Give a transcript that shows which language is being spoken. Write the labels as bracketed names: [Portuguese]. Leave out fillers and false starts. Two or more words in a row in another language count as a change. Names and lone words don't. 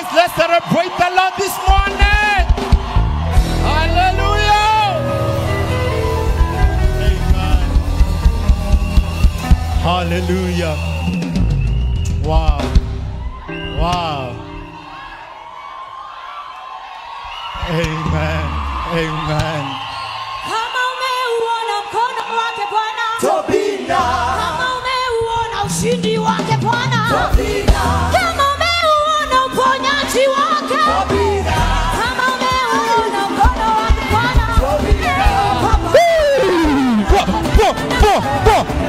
[English] Let's celebrate the Lord this morning. Hallelujah. Amen. Hallelujah. Wow. Wow. Amen. Amen. [Swahili] Kama umeuona mkono wake Bwana, [Lingala] Tobina. [Swahili] kama umeuona ushindi wake Bwana, [Lingala] Tobina. [Swahili] kama umeuona uponyaji wake, [Lingala] Tobina. [Swahili] kama umeuona mkono wake Bwana, [Lingala] Tobina. Bo, bo, bo, bo.